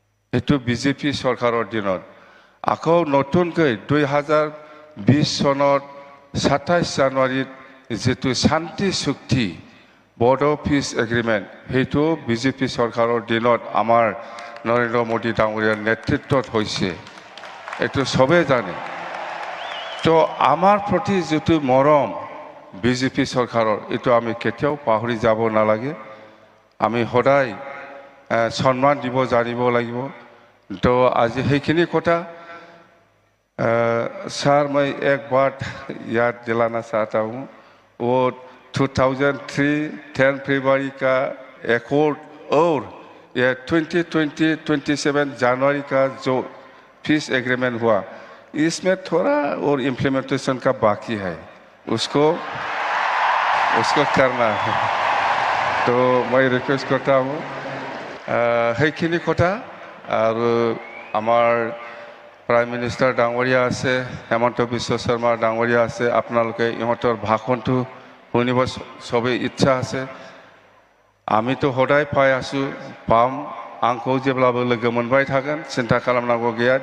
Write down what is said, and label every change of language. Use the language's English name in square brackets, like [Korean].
[Assamese] সেইটো বিজেপি চৰকাৰৰ দিনত আকৌ নতুনকৈ 2020 চনৰ 27 জানুৱাৰীত যেটো শান্তি চুক্তি বড়ো পিস এগ্রিমেন্ট সেইটো বিজেপি চৰকাৰৰ দিনত আমাৰ নৰেন্দ্ৰ মোদী ডাঙৰীয়াৰ নেতৃত্বত হৈছে এইটো সবে জানে। তো আমাৰ প্ৰতি যিটো মৰম বিজেপি চৰকাৰৰ, এইটো আমি কেতিয়াও পাহৰি যাব নালাগে। আমি সদায় সন্মান দিব জানিব লাগিব। তো আজি সেইখিনি কথা [Hindi] सर, मैं एक बात याद दिलाना चाहता हूँ। वो 2003 10 फरवरी का एकॉर्ड और ये 2027 जनवरी का जो पीस एग्रीमेंट हुआ, इसमें थोड़ा और इम्प्लीमेंटेशन का बाकी है, उसको करना है। तो मैं रिक्वेस्ट करता हूँ [Assamese] সেইখিনি কথা। আৰু আমাৰ প্ৰাইম মিনিষ্টাৰ ডাঙৰীয়া আছে, হেমন্ত বিশ্ব শৰ্মা ডাঙৰীয়া আছে, আপোনালোকে ইহঁতৰ ভাষণটো শুনিব সবেই ইচ্ছা আছে। আমিতো সদায় পাই আছোঁ, পাম, [Bodo] आंखौ जेब्लाबो लोगो मोनबाय थागोन, सिन्था खालामनांगौ गैया।